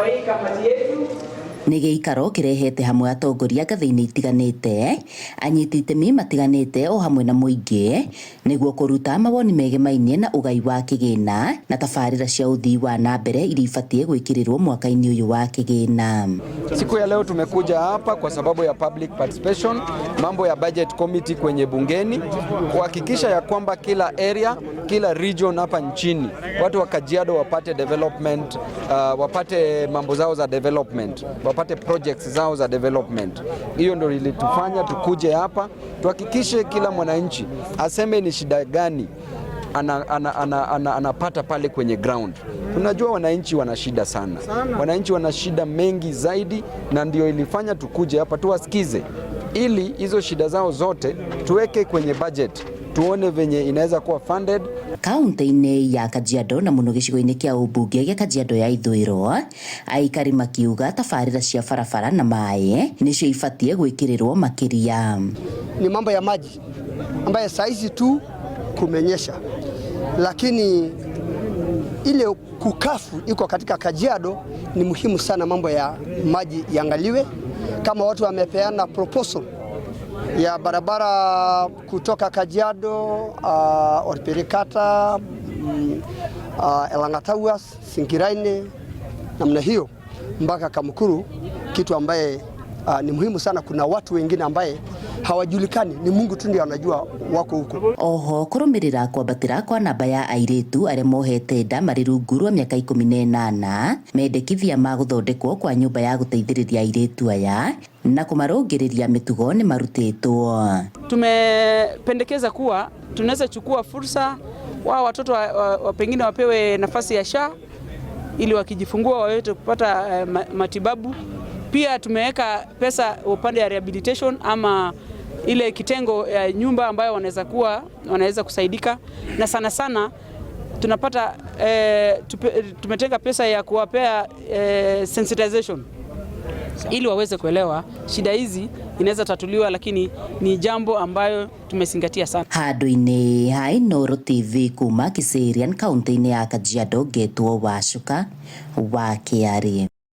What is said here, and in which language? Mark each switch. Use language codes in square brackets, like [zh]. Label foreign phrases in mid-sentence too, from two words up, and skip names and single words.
[ki] Nĩ gĩikaro kĩrehete hamwe atongoria ngathĩ-inĩ itiganĩte, anyiti itemi matiganĩte o hamwe na mũingĩ nĩguo kũruta mawoni megemainie na ũgai wa kĩgĩna na tabarĩra cia ũthii wa na mbere iria ibatiĩ gwĩkĩrĩrwo mwaka-inĩ ũyũ wa kĩgĩna. [sw] Siku ya leo tumekuja hapa kwa sababu ya [en] public participation, [sw] mambo ya [en] budget committee [sw] kwenye bungeni, kuhakikisha ya kwamba kila area, kila region hapa nchini watu wa Kajiado wapate development, wapate mambo zao za development, wapate projects zao za development. Hiyo ndio ilitufanya tukuje hapa tuhakikishe kila mwananchi aseme ni shida gani anapata pale kwenye ground. Tunajua wananchi wana shida sana. Wananchi wana shida mengi zaidi, na ndio ilifanya tukuje hapa tuwasikize, ili hizo shida zao zote tuweke kwenye budget, tuone venye inaweza kuwa funded. [ki] Kaunti-inĩ ya Kajiado na mũno gĩcigo-inĩ kĩa ũmbunge gĩa Kajiado ya ithũĩro, aikari makiuga tabarĩra cia barabara na maĩ nĩcio ibatiĩ gwĩkĩrĩrwo makĩria. [sw] Ni mambo ya maji ambayo saizi tu kumenyesha, lakini ile kukafu iko katika Kajiado. Ni muhimu sana mambo ya maji yangaliwe. Kama watu wamepeana proposal ya barabara kutoka Kajiado, Orperikata, Elangatawas, Sinkiraine, namna hiyo mpaka Kamukuru, kitu ambaye ni muhimu sana. Kuna watu wengine ambaye hawajulikani, ni Mungu tu ndiye anajua wako huko. [ki] Oho kũrũmĩrĩra kwambatĩra kwa namba ya airĩtu arĩa mohete nda marĩ rungu rwa mĩaka 18, mendekithia ma gũthondekwo kwa nyũmba ya gũteithĩrĩria airĩtu aya na kũmarũngĩrĩria mĩtugo nĩ marutĩtwo. [sw] Tumependekeza kuwa tunaweza chukua fursa wa watoto wa pengine wapewe nafasi ya SHA ili wakijifungua waweze kupata matibabu. Pia tumeweka pesa upande ya rehabilitation ama ile kitengo ya nyumba ambayo wanaweza kusaidika, na sana sana tunapata tumetenga pesa ya kuwapea sensitization ili waweze kuelewa shida hizi inaweza tatuliwa, lakini ni jambo ambayo tumezingatia sana. [ki] Handũ-inĩ ha Inooro TV kuma Kiserian kaunti-inĩ ya Kajiado, Getwo Wacuka wa Kĩarĩ.